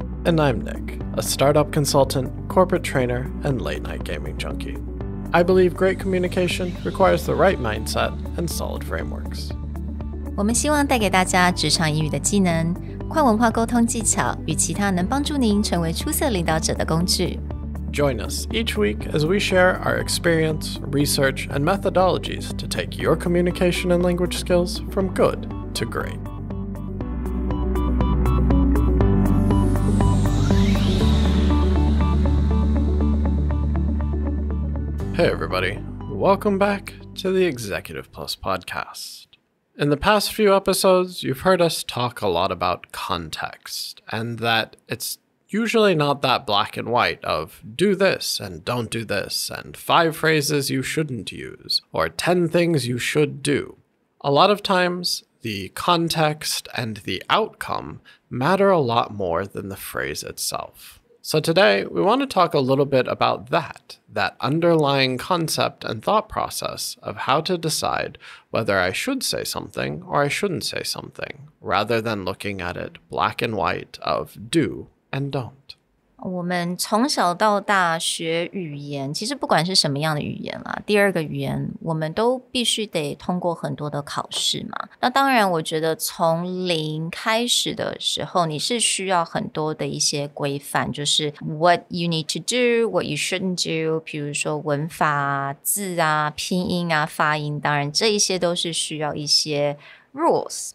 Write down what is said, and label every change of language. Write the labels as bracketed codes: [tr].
[en] And I'm Nick, a startup consultant, corporate trainer, and late-night gaming junkie. I believe great communication requires the right mindset and solid frameworks. [zh] 我们希望带给大家职场英语的技能、跨文化沟通技巧与其他能帮助您成为出色领导者的工具。 [en] Join us each week as we share our experience, research, and methodologies to take your communication and language skills from good to great. Hey everybody, welcome back to the Executive Plus podcast. In the past few episodes, you've heard us talk a lot about context, and that it's usually not that black and white of do this and don't do this, and 5 phrases you shouldn't use, or 10 things you should do. A lot of times, the context and the outcome matter a lot more than the phrase itself. So today, we want to talk a little bit about that underlying concept and thought process of how to decide whether I should say something or I shouldn't say something, rather than looking at it black and white of do and don't. [zh] 我们从小到大学语言，其实不管是什么样的语言啦，第二个语言我们都必须得通过很多的考试嘛。那当然我觉得从零开始的时候，你是需要很多的一些规范，就是 [en] what you need to do, what you shouldn't do， [zh] 比如说文法啊、字啊、拼音啊、发音，当然这一些都是需要一些rules。